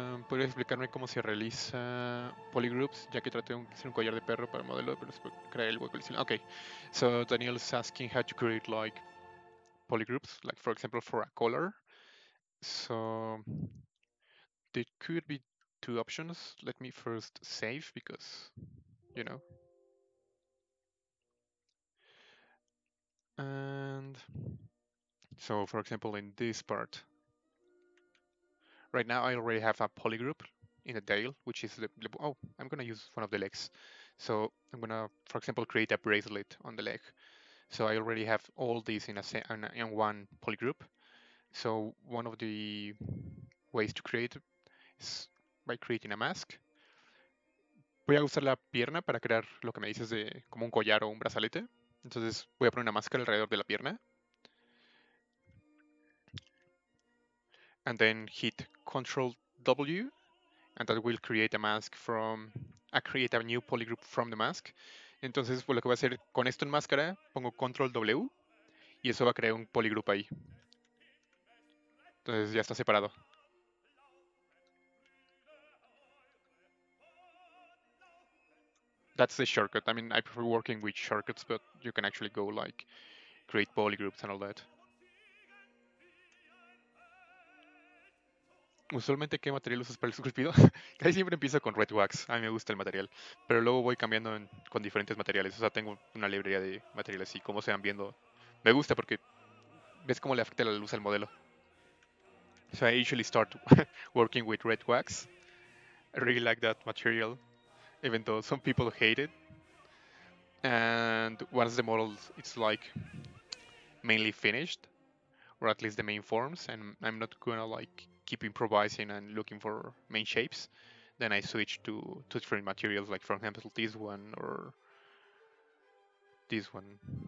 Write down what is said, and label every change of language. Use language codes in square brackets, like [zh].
[es] ¿Podrías explicarme cómo se realiza Polygroups? Ya que traté de hacer un collar de perro para el modelo, pero después creé el hueco. [en] Okay, so Daniel is asking how to create like polygroups, like for example for a color. So there could be two options. Let me first save because, you know. And so for example in this part, right now I already have a polygroup in the tail, which is oh, I'm gonna use one of the legs. So I'm gonna, for example, create a bracelet on the leg. So I already have all these in one polygroup. So one of the ways to create is by creating a mask. [es] Voy a usar la pierna para crear lo que me dices de como un collar o un brazalete. Entonces voy a poner una máscara alrededor de la pierna. [en] And then hit Control W, and that will create a mask create a new polygroup from the mask. [es] Entonces, pues lo que voy a hacer con esto en máscara, pongo Control W y eso va a crear un polygroup ahí. Entonces ya está separado. [en] That's the shortcut. I mean, I prefer working with shortcuts, but you can actually go like create polygroups and all that. [es] Usualmente, ¿qué material usas para el esculpido? Casi siempre empiezo con red wax. A mí me gusta el material, pero luego voy cambiando con diferentes materiales. O sea, tengo una librería de materiales y como se van viendo. Me gusta porque ves cómo le afecta la luz al modelo. [en] So I usually start working with red wax. I really like that material, even though some people hate it. And once the model it's like mainly finished, or at least the main forms, and I'm not gonna like keep improvising and looking for main shapes, then I switch to different materials, like for example this one or this one.